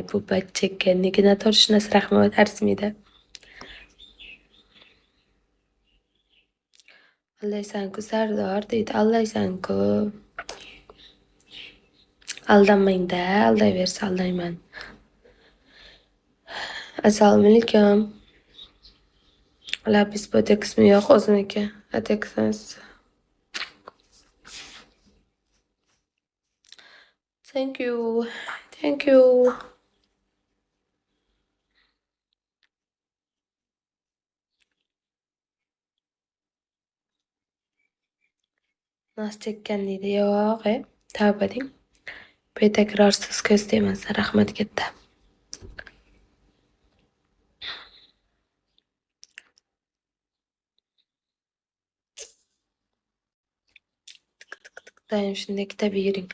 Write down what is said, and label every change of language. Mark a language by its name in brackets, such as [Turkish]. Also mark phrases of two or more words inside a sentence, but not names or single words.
[Uzbek] Bu bachchaga nega noto'g'ri rahmat arzimaydi. Aldaysan-ku Sardor deydi. Aldaysan-ku. Aldanmang-da, aldayversa aldayman. Assalomu alaykum. Labis botoksmi yo'q o'ziniki? Botoks. [English] Thank you. [Uzbek] Nos chekkan deydi. Yo'q, tavba deng. Betakrorsiz ko'z tegmasa rahmat katta. Doim shunday tabiiy yuring.